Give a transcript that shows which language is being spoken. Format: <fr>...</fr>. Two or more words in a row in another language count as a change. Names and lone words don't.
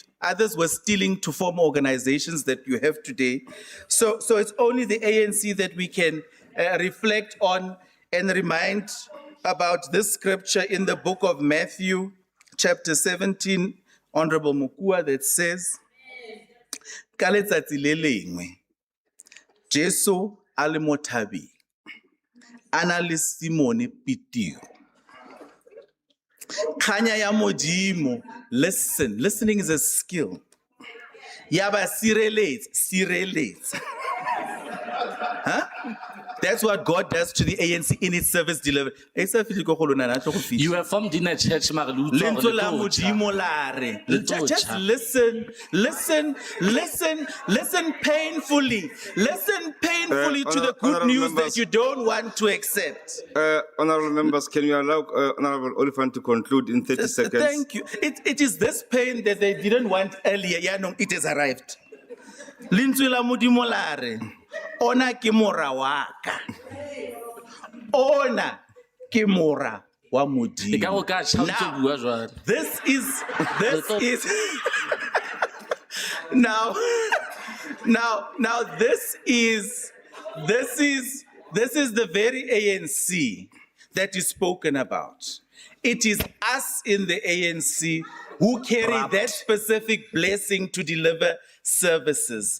<en>Others were stealing to form organizations that you have today. So it's only the ANC that we can reflect on and remind about this scripture in the book of Matthew, chapter 17, Honorable Mukua, that says,</en> <tn>"Ka letsatsi le lengwe, Jesu a le mo thabeng, a na le Simone Petero. Kganya ya Modimo,</tn> <en>listen. Listening is a skill.</en> <tn>Ya ba sireletsa. Huh?</tn> <en>That's what God does to the ANC in its service delivery. You have formed in a church, Marilu.</en> <tn>Lentswe la Modimo la re.</tn> <en>Just listen painfully. Listen painfully to the good honorable news that members. you don't want to accept. Honorable members, can you allow Honorable Oliphant to conclude in 30 seconds? Thank you. It is this pain that they didn't want earlier. Yeah, no, it has arrived.</en> <tn>Lentswe la Modimo la re. Ona ke mora wa ka. Ona ke mora wa Modimo.</tn> <en>This is now this is the very ANC that is spoken about. It is us in the ANC who carry that specific blessing to deliver services.</en>